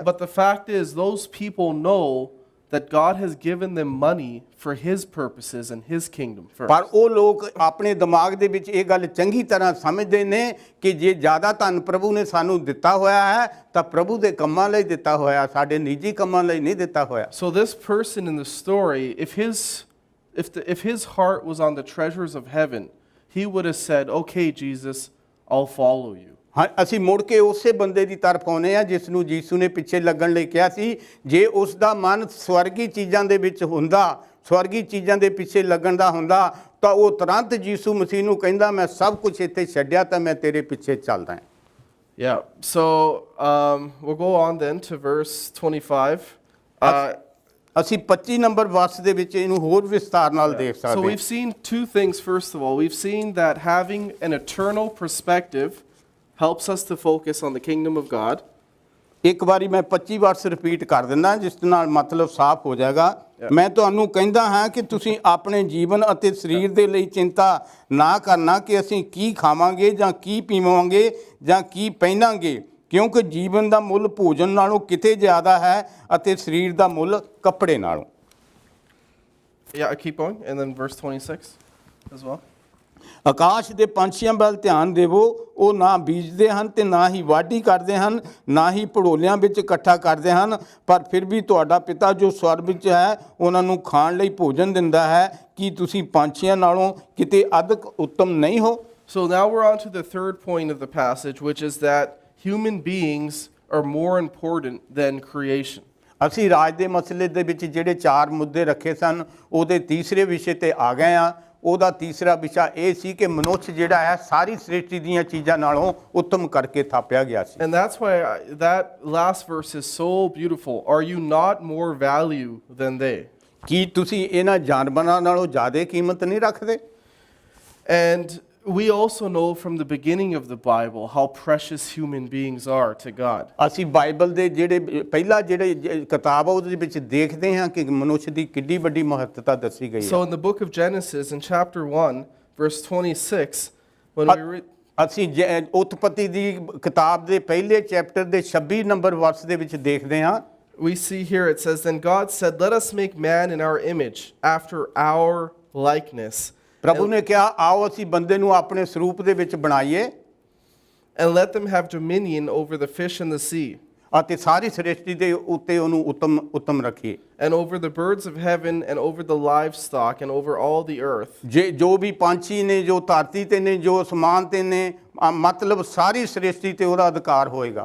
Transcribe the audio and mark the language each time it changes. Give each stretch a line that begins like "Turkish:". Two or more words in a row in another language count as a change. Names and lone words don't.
English: But the fact is, those people know that God has given them money for His purposes and His kingdom first.
Punjabi: ਪਰ ਉਹ ਲੋਕ ਆਪਣੇ ਦਿਮਾਗ ਦੇ ਵਿੱਚ ਇਹ ਗੱਲ ਚੰਗੀ ਤਰ੍ਹਾਂ ਸਮਝਦੇ ਨੇ ਕਿ ਜੇ ਜ਼ਿਆਦਾ ਧਨ ਪ੍ਰਭੂ ਨੇ ਸਾਨੂੰ ਦਿੱਤਾ ਹੋਇਆ ਹੈ ਤਾਂ ਪ੍ਰਭੂ ਦੇ ਕੰਮਾਂ ਲਈ ਦਿੱਤਾ ਹੋਇਆ, ਸਾਡੇ ਨਿੱਜੀ ਕੰਮਾਂ ਲਈ ਨਹੀਂ ਦਿੱਤਾ ਹੋਇਆ।
English: So this person in the story, if his heart was on the treasures of heaven, he would have said, "Okay, Jesus, I'll follow you."
Punjabi: ਹਾਂ, ਅਸੀਂ ਮੁੜ ਕੇ ਉਸੇ ਬੰਦੇ ਦੀ ਤਰਫ ਆਉਂਦੇ ਹਾਂ ਜਿਸ ਨੂੰ ਯੀਸ਼ੂ ਨੇ ਪਿੱਛੇ ਲੱਗਣ ਲਈ ਕਿਹਾ ਸੀ। ਜੇ ਉਸ ਦਾ ਮਨ ਸਵਰਗੀ ਚੀਜ਼ਾਂ ਦੇ ਵਿੱਚ ਹੁੰਦਾ, ਸਵਰਗੀ ਚੀਜ਼ਾਂ ਦੇ ਪਿੱਛੇ ਲੱਗਣ ਦਾ ਹੁੰਦਾ, ਤਾਂ ਉਹ ਤੁਰੰਤ ਯੀਸ਼ੂ ਮਸੀਹ ਨੂੰ ਕਹਿੰਦਾ, ਮੈਂ ਸਭ ਕੁਝ ਇੱਥੇ ਛੱਡਿਆ ਤਾਂ ਮੈਂ ਤੇਰੇ ਪਿੱਛੇ ਚੱਲਦਾ ਹਾਂ।
English: Yeah, so we'll go on then to verse 25.
Punjabi: ਅਸੀਂ 25
English: number verse
Punjabi: ਦੇ ਵਿੱਚ ਇਹਨੂੰ ਹੋਰ ਵਿਸਤਾਰ ਨਾਲ ਦੇਖ
English: So
Punjabi: ਸਕਦੇ ਹਾਂ।
English: we've seen two things. First of all, we've seen that having an eternal perspective helps us to focus on the kingdom of God.
Punjabi: ਇੱਕ ਵਾਰੀ ਮੈਂ 25
English: verse repeat
Punjabi: ਕਰ ਦਿੰਦਾ ਜਿਸ ਨਾਲ ਮਤਲਬ ਸਾਫ਼ ਹੋ ਜਾਏਗਾ। ਮੈਂ ਤੁਹਾਨੂੰ ਕਹਿੰਦਾ ਹਾਂ ਕਿ ਤੁਸੀਂ ਆਪਣੇ ਜੀਵਨ ਅਤੇ ਸਰੀਰ ਦੇ ਲਈ ਚਿੰਤਾ ਨਾ ਕਰਨਾ ਕਿ ਅਸੀਂ ਕੀ ਖਾਵਾਂਗੇ ਜਾਂ ਕੀ ਪੀਵਾਂਗੇ ਜਾਂ ਕੀ ਪਹਿਨਾਂਗੇ, ਕਿਉਂਕਿ ਜੀਵਨ ਦਾ ਮੁੱਲ ਭੋਜਨ ਨਾਲੋਂ ਕਿਤੇ ਜ਼ਿਆਦਾ ਹੈ ਅਤੇ ਸਰੀਰ ਦਾ ਮੁੱਲ ਕੱਪੜੇ ਨਾਲੋਂ।
English: Yeah, I keep going. And then verse 26 as well.
Punjabi: ਆਕਾਸ਼ ਦੇ ਪੰਛੀਆਂ ਵੱਲ ਧਿਆਨ ਦੇਵੋ, ਉਹ ਨਾ ਬੀਜਦੇ ਹਨ ਤੇ ਨਾ ਹੀ ਵਾਢੀ ਕਰਦੇ ਹਨ, ਨਾ ਹੀ ਭੜੋਲਿਆਂ ਵਿੱਚ ਇਕੱਠਾ ਕਰਦੇ ਹਨ, ਪਰ ਫਿਰ ਵੀ ਤੁਹਾਡਾ ਪਿਤਾ ਜੋ ਸਵਰਗ ਵਿੱਚ ਹੈ ਉਹਨਾਂ ਨੂੰ ਖਾਣ ਲਈ ਭੋਜਨ ਦਿੰਦਾ ਹੈ। ਕੀ ਤੁਸੀਂ ਪੰਛੀਆਂ ਨਾਲੋਂ ਕਿਤੇ ਅਧਿਕ ਉੱਤਮ ਨਹੀਂ ਹੋ?
English: So now we're on to the third point of the passage, which is that human beings are more important than creation.
Punjabi: ਅਸੀਂ ਰਾਜ ਦੇ ਮਸਲੇ ਦੇ ਵਿੱਚ ਜਿਹੜੇ 4 ਮੁੱਦੇ ਰੱਖੇ ਸਨ ਉਹਦੇ ਤੀਸਰੇ ਵਿਸ਼ੇ ਤੇ ਆ ਗਏ ਆ। ਉਹਦਾ ਤੀਸਰਾ ਵਿਸ਼ਾ ਇਹ ਸੀ ਕਿ ਮਨੁੱਖ ਜਿਹੜਾ ਹੈ ਸਾਰੀ ਸ੍ਰਿਸ਼ਟੀ ਦੀਆਂ ਚੀਜ਼ਾਂ ਨਾਲੋਂ ਉੱਤਮ ਕਰਕੇ ਥਾਪਿਆ ਗਿਆ ਸੀ।
English: And that's why that last verse is so beautiful. Are you not more value than they?
Punjabi: ਕੀ ਤੁਸੀਂ ਇਹਨਾਂ ਜਾਨਵਰਾਂ ਨਾਲੋਂ ਜ਼ਿਆਦਾ ਕੀਮਤ ਨਹੀਂ ਰੱਖਦੇ?
English: And we also know from the beginning of the Bible how precious human beings are to God.
Punjabi: ਅਸੀਂ ਬਾਈਬਲ ਦੇ ਜਿਹੜੇ ਪਹਿਲਾ ਜਿਹੜੇ ਕਿਤਾਬ ਆ ਉਹਦੇ ਵਿੱਚ ਦੇਖਦੇ ਹਾਂ ਕਿ ਮਨੁੱਖ ਦੀ ਕਿੰਨੀ ਵੱਡੀ ਮਹੱਤਤਾ ਦੱਸੀ ਗਈ
English: So
Punjabi: ਹੈ।
English: in the book of Genesis, in chapter 1, verse 26, when we read,
Punjabi: ਅਸੀਂ ਉਤਪਤੀ ਦੀ ਕਿਤਾਬ ਦੇ ਪਹਿਲੇ ਚੈਪਟਰ ਦੇ 26
English: number verse
Punjabi: ਦੇ ਵਿੱਚ ਦੇਖਦੇ ਹਾਂ।
English: we see here it says, Then God said, Let us make man in our image, after our likeness,
Punjabi: ਪ੍ਰਭੂ ਨੇ ਕਿਹਾ ਆਓ ਅਸੀਂ ਬੰਦੇ ਨੂੰ ਆਪਣੇ ਸਰੂਪ ਦੇ ਵਿੱਚ ਬਣਾਈਏ
English: and let them have dominion over the fish in the sea,
Punjabi: ਅਤੇ ਸਾਰੀ ਸ੍ਰਿਸ਼ਟੀ ਦੇ ਉੱਤੇ ਉਹਨੂੰ ਉੱਤਮ ਰੱਖੀਏ।
English: and over the birds of heaven, and over the livestock, and over all the earth,
Punjabi: ਜੋ ਵੀ ਪੰਛੀ ਨੇ, ਜੋ ਧਰਤੀ ਤੇ ਨੇ, ਜੋ ਅਸਮਾਨ ਤੇ ਨੇ, ਮਤਲਬ ਸਾਰੀ ਸ੍ਰਿਸ਼ਟੀ ਤੇ ਉਹਦਾ ਅਧਿਕਾਰ ਹੋਏਗਾ।